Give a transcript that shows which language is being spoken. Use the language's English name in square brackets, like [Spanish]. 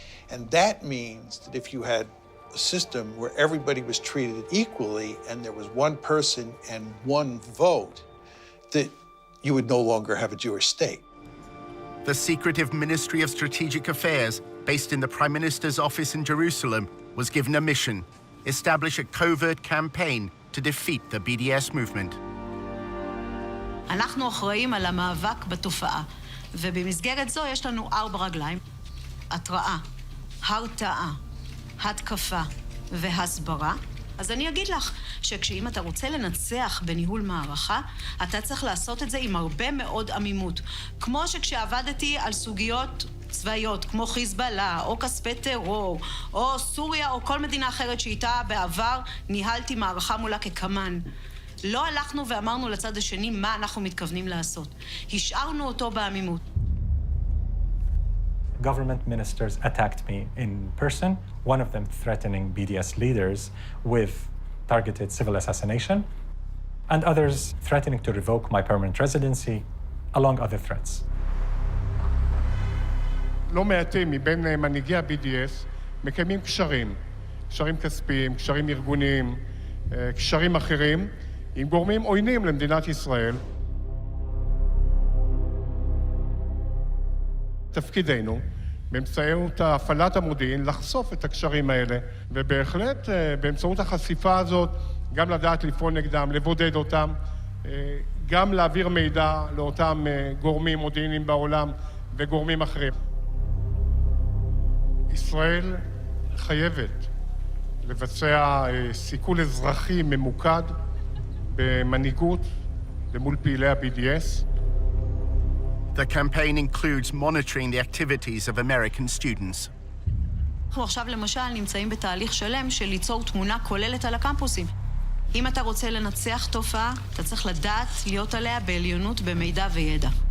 [English] And that means that if you had a system where everybody was treated equally and there was one person and one vote, that you would no longer have a Jewish state. The secretive Ministry of Strategic Affairs, based in the Prime Minister's office in Jerusalem, was given a mission: establish a covert campaign to defeat the BDS movement. [Hebrew] אנחנו אחראים על המאבק בתופעה, ובמסגרת זו יש לנו 4 רגליים: התראה, הרתעה, התקפה והסברה. אז אני אגיד לך שכשאם אתה רוצה לנצח בניהול מערכה, אתה צריך לעשות את זה עם הרבה מאוד עמימות. כמו שכשעבדתי על סוגיות צבאיות, כמו חיזבאללה, או כספי טרור, או סוריה, או כל מדינה אחרת שאיתה בעבר ניהלתי מערכה מולה כקמן. לא הלכנו ואמרנו לצד השני מה אנחנו מתכוונים לעשות. השארנו אותו בעמימות. [English] Government ministers attacked me in person, one of them threatening BDS leaders with targeted civil assassination, and others threatening to revoke my permanent residency, along other threats. [Hebrew] לא מעטים מבין מנהיגי ה-BDS מקיימים קשרים, קשרים כספיים, קשרים ארגוניים, קשרים אחרים, עם גורמים עוינים למדינת ישראל. תפקידנו, באמצעות הפעלת המודיעין, לחשוף את הקשרים האלה, ובהחלט באמצעות החשיפה הזאת, גם לדעת לפעול נגדם, לבודד אותם, גם להעביר מידע לאותם גורמים מודיעיניים בעולם וגורמים אחרים. ישראל חייבת לבצע סיכול אזרחי ממוקד במנהיגות ומול פעילי ה-BDS. [English] The campaign includes monitoring the activities of American students. [Hebrew] אנחנו עכשיו למשל נמצאים בתהליך שלם של ליצור תמונה כוללת על הקמפוסים. אם אתה רוצה לנצח תופעה, אתה צריך לדעת להיות עליה בעליונות במידע וידע.